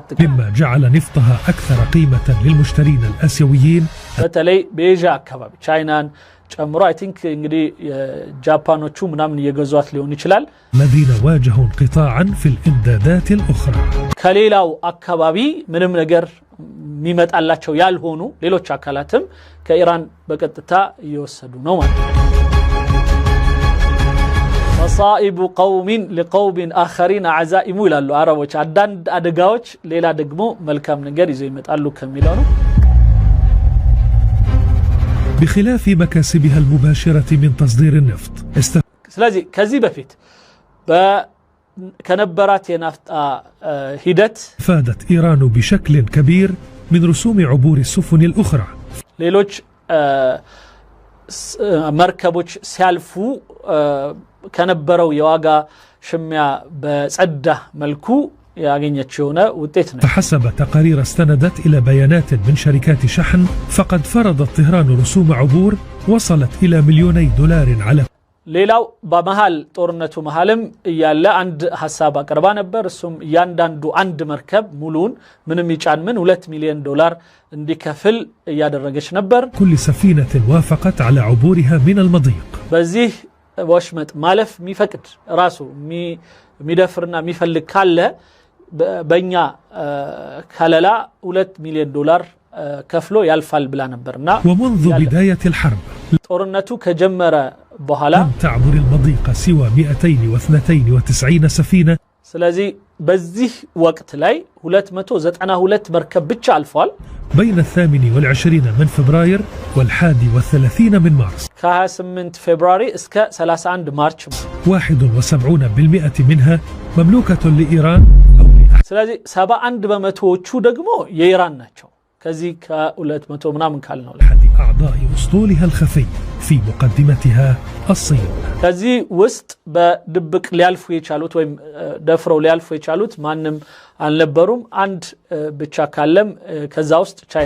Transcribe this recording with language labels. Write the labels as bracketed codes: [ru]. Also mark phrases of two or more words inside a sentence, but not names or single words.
[ar] مما جعل نفطها أكثر قيمة للمشترين الآسيويين [am] በተለይ በኤዥያ አካባቢ ቻይናን ጨምሮ [en] I think [am] እንግዲህ ጃፓኖቹ ምናምን እየገዟት ሊሆን ይችላል። [ar] الذين واجهوا انقطاعا في الإمدادات الأخرى [am] ከሌላው አካባቢ ምንም ነገር የሚመጣላቸው ያልሆኑ ሌሎች አካላትም ከኢራን በቀጥታ እየወሰዱ ነው ማለት ነው። [ar] مصائب قوم لقوم آخرين عزائم [am] ይላሉ አረቦች። አንዳንድ አደጋዎች ሌላ ደግሞ መልካም ነገር ይዘው ይመጣሉ ከሚለው ነው። [ar] بخلاف مكاسبها المباشرة من تصدير النفط. [am] ስለዚህ ከዚህ በፊት ከነበራት የናፍጣ ሂደት [ar] فادت إيران بشكل كبير من رسوم عبور السفن الأخرى. [am] ሌሎች መርከቦች ሲያልፉ ከነበረው የዋጋ ሽሚያ በጸዳ መልኩ ያገኘችው ነው ውጤት ነው። [ar] فحسب تقارير استندت إلى بيانات من شركات شحن فقد فرضت طهران رسوم عبور وصلت إلى $2,000,000 على [am] ሌላው በመሃል ጦርነቱ መሃልም ያለ አንድ ሐሳብ አቀርባ ነበር። እሱም ያንዳንዱ አንድ መርከብ ሙሉን ምንም ይጫን ምን $2 ሚሊዮን እንዲከፍል ያደረገች ነበር። [ar] كل سفينة وافقت على عبورها من المضيق. [am] በዚህ ወሽመጥ ማለፍ የሚፈቅድ ራሱ የሚደፍርና የሚፈልግ ካለ በእኛ ከለላ $2 ሚሊዮን ከፍሎ ያልፋል ብላ ነበርና [ar] ومنذ بداية الحرب [am] ጦርነቱ ከጀመረ በኋላ [ar] لم تعبر المضيق سوى 292 سفينة. [am] ስለዚህ በዚህ ወቅት ላይ 292 መርከብ ብቻ አልፏል። [ar] بين 28 من فبراير وال31 من مارس. [am] ከ28 ፌብሩዋሪ እስከ 31 ማርች [ar] 71% منها مملوكة لإيران أو [am] ስለዚህ 71 በመቶዎቹ ደግሞ የኢራን ናቸው። ከዚህ ከ200 ምናምን ካልነው [ar] أحد أعضاء أسطولها الخفي في مقدمتها الصين. [am] ከዚህ ውስጥ በድብቅ ሊያልፉ የቻሉት ወይም ደፍረው ሊያልፉ የቻሉት ማንም አልነበሩም። አንድ ብቻ ካለም ከዛ ውስጥ ቻይና።